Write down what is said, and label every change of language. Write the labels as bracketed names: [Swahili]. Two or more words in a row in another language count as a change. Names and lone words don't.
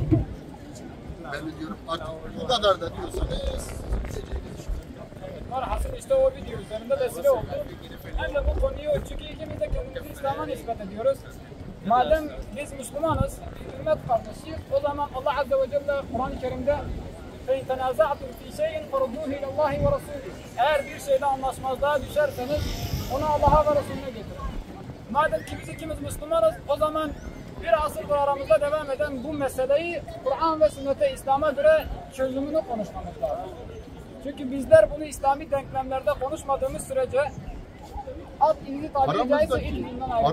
[Turkish] Ben de diyorum artık bu kadar da diyorsanız... Marhasıl işte o video üzerinde vesile oldu. Hem de bu konuyu çünkü ikimiz de kendimizi İslam'a nispet ediyoruz. Madem biz Müslümanız, ümmet kardeşiyiz, o zaman Allah [Arabic] عز وجل [Turkish] Kur'an-ı Kerim'de [Arabic] فَاِنْ تَنَازَعْتُمْ فِي شَيْءٍ فَرُدُّوهِ اِلَى اللّٰهِ وَرَسُولِهِ [Turkish] Eğer bir şeyde anlaşmazlığa düşerseniz onu Allah'a ve Resulüne getirin. Madem ki biz ikimiz Müslümanız, o zaman bir asırdır aramızda devam eden bu meseleyi Kur'an ve sünnete, İslam'a göre çözümünü konuşmamız lazım. Çünkü bizler bunu İslami denklemlerde konuşmadığımız sürece alt ilgi tabiri caizse ilk ilimden ayrılmaz.